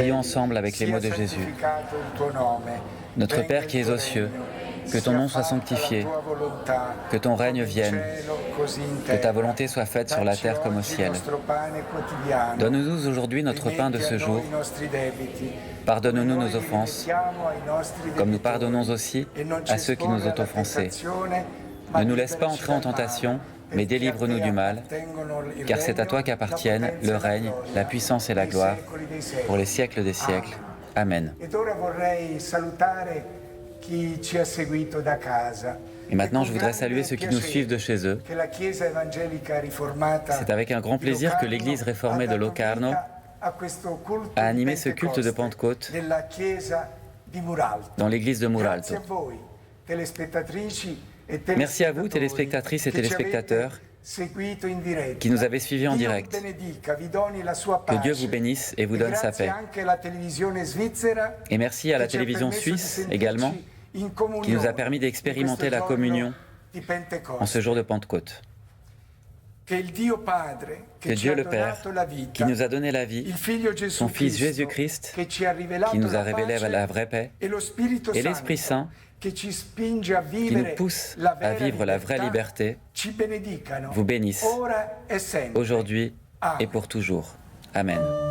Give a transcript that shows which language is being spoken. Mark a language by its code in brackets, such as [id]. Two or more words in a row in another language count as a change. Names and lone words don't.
[fr] Prions ensemble avec les mots de [it] sia [fr] Jésus. [it] santificato il tuo nome. [fr] Notre [it] Venga [fr] Père [it] il [fr] qui es [it] tuo [fr] aux cieux, [it] regno. [fr] que ton nom [it] Sia [fr] soit [it] fatta [fr] sanctifié, [it] la tua volontà, [fr] que ton règne [it] come in [fr] vienne, [it] cielo, così in [fr] que [it] terra. [fr] ta volonté soit faite sur la [it] Dacci [fr] terre comme au [it] oggi il [fr] ciel. [it] nostro pane quotidiano. [fr] Donne-nous aujourd'hui notre pain de [it] Rimetti [fr] ce [it] a [fr] jour. [it] noi i nostri debiti. [fr] Pardonne-nous [it] Noi [fr] nos offenses, [it] rimettiamo ai nostri [fr] comme nous [it] debitori. [fr] pardonnons aussi [it] E non ci [fr] à ceux qui nous [it] esporre [fr] ont [it] alla [fr] offensés. [it] tentazione, ma [fr] Ne nous laisse pas [it] liberaci [fr] entrer en [it] dal male. [fr] tentation, mais [it] Perché a [fr] délivre-nous [it] te [fr] du mal, [it] appartengono il [fr] car c'est à toi [it] regno, [fr] qu'appartiennent [it] la [fr] le [it] potenza e la [fr] règne, [it] gloria [fr] la puissance et la [it] dei [fr] gloire, [it] secoli dei secoli. [fr] pour les siècles des siècles. Amen. [it] Ed ora vorrei salutare chi ci ha seguito da casa. [fr] Et maintenant, [it] E [fr] je [it] con [fr] voudrais [it] grande [fr] saluer ceux qui nous [it] piacere [fr] suivent de chez eux. [it] che la Chiesa Evangelica Riformata [fr] C'est avec un grand [it] di [fr] plaisir que [it] Locarno [fr] l'église réformée [it] ha [fr] de [it] dato [fr] Locarno [it] vita a questo culto [fr] a animé [it] di [fr] ce culte de Pentecôte [it] della Chiesa di Muralto. [fr] dans l'église de [it] Grazie [fr] Muralto. [it] a voi, telespettatrici e [fr] Merci à vous, [it] telespettatori, [fr] téléspectatrices et [it] che ci [fr] téléspectateurs, [it] avete seguito in diretta. [fr] qui nous avez suivis en [it] Dio [fr] direct. [it] vi benedica, vi doni la sua [fr] Que Dieu [it] pace. [fr] vous bénisse et vous donne sa [it] Grazie [fr] paix. [it] anche alla televisione svizzera [fr] Et merci à la [it] che ci ha [fr] télévision [it] permesso di [fr] suisse [it] sentirci [fr] également, [it] in comunione [fr] qui nous a permis [it] in [fr] d'expérimenter la [it] questo [fr] communion [it] giorno di Pentecoste. [fr] en ce jour de Pentecôte. [it] Che il Dio Padre che [fr] Que [it] ci [fr] Dieu [it] ha [fr] le Père, [it] donato la vita, [fr] qui nous a donné la vie, [it] il Figlio Gesù [fr] son Fils [it] Cristo, [fr] Jésus-Christ, [it] che ci ha rivelato [fr] qui nous a [it] la [fr] révélé [it] pace, [fr] la vraie paix, [it] e lo Spirito [fr] et l'Esprit [it] Santo, [fr] Saint, [it] che ci spinge a [fr] qui [it] vivere [fr] nous pousse [it] la [fr] à [it] vera [fr] vivre la vraie [it] libertà, [fr] liberté, [it] ci benedicano, [fr] vous bénisse, [it] ora e sempre. [fr] aujourd'hui Amen. et pour toujours. Amen.